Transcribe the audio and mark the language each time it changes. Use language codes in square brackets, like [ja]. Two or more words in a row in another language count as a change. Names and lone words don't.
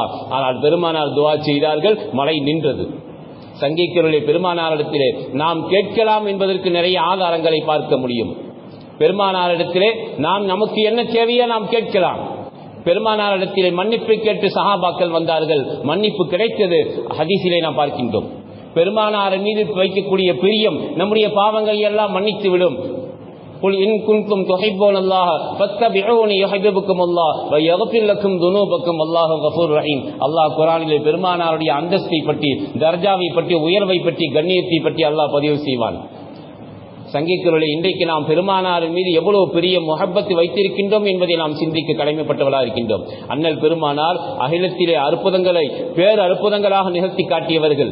[ta] ஆனால் பெருமானார் துஆ செய்தார்கள், மழை நின்றது. சங்கிக்குரலை பெருமானாரிடத்திலே நாம் கேட்கலாம் என்பதற்கு நிறைய ஆதாரங்களை பார்க்க முடியும். பெருமானாரிடத்திலே நாம் நமக்கு என்ன தேவையோ நாம் கேட்கலாம். பெருமானாரிடத்திலே மன்னிப்பு கேட்டு சஹாபாக்கள் வந்தார்கள், மன்னிப்பு கிடைத்தது. ஹதீஸிலே நாம் பார்க்கின்றோம். பெருமானாரின் மீது வைக்கக்கூடிய பிரியம் நம்முடைய பாவங்களை எல்லாம் மன்னித்து விடும். [ar] قل إن كنتم تحبون الله فاتبعوني يحببكم الله ويغفر لكم ذنوبكم والله غفور رحيم. [ta] அல்லாஹ் குர்ஆனிலே பெருமானாருடைய அந்தஸ்தை பற்றி, தர்ஜாவை பற்றி, உயர்வை பற்றி, கண்ணியத்தை பற்றி அல்லாஹ் பதிவு செய்வான். சங்கிக்குரலை இன்றைக்கு நாம் பெருமானாரின் மீது எவ்வளவு பெரிய முஹப்பத்து வைத்திருக்கின்றோம் என்பதை நாம் சிந்திக்க கடமைப்பட்டவர்களாக இருக்கின்றோம். அண்ணல் பெருமானார் அகிலத்திலே அற்புதங்களை பேர் அற்புதங்களாக நிகழ்த்தி காட்டியவர்கள்.